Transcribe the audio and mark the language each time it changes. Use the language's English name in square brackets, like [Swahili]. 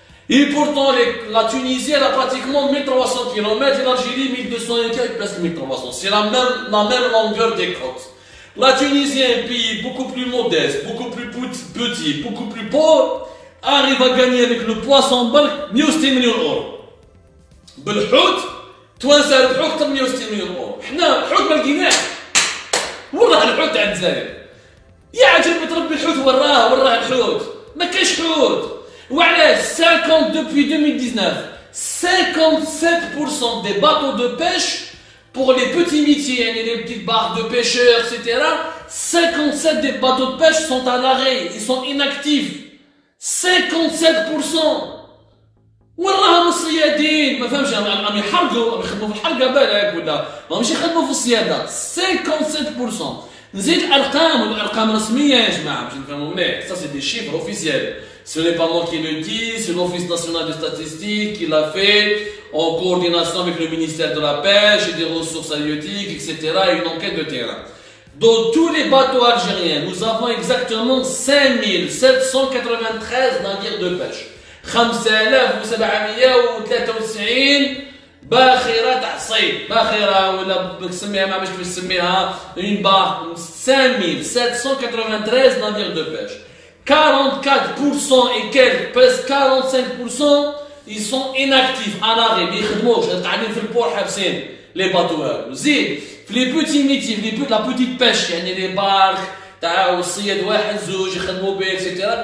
[French] Et pourtant, la Tunisie, elle a pratiquement 1300 km et l'Algérie 1200 et presque 1300. C'est la même longueur des côtes. La Tunisie est un pays beaucoup plus modeste, beaucoup plus petit, beaucoup plus pauvre, arrive à gagner avec le poisson bulk 160 millions d'euros. [Arabic] بالحوت توانسه ربحوا اكثر من 160 مليون اورو. حنا الحوت ما لقيناه. وراه الحوت تاع الجزائر. يا عجبت ربي الحوت وراه الحوت. ما كاينش حوت. وعلاش [French] 50 depuis 2019 57% des bateaux de pêche pour les petits métiers, les petites barques de pêcheurs, etc. 57 des bateaux de pêche sont à l'arrêt, ils sont inactifs. 57%. [Arabic] وراهم الصيادين ما فهمش عم يحرقوا يخدموا في الحرقه بالك ولا ماهمش يخدموا في الصياده. 57%. نزيد الارقام رسميه يا جماعه باش نفهموا مليح. [French] Ça c'est des chiffres officiels. Ce n'est pas moi qui le dis, c'est l'Office national des statistiques qui l'a fait en coordination avec le ministère de la Pêche et des ressources halieutiques, etc. et une enquête de terrain. Dans tous les bateaux algériens, nous avons exactement 5793 navires de pêche. [Arabic] 5793 باخرة تاع صيد, باخرة ولا بسميها ما باش نسميها [French] une barque. 5793 navires de pêche. 44% et quelques, presque 45%, ils sont inactifs, à l'arrêt, [Arabic] ما يخدموش, قاعدين في البور حابسين [French] les bateaux [Arabic] هذو. زيد في [French] les petits métiers, la petite pêche, [Arabic] يعني [French] les barques [Arabic] تاع الصياد واحد زوج يخدموا به, etc.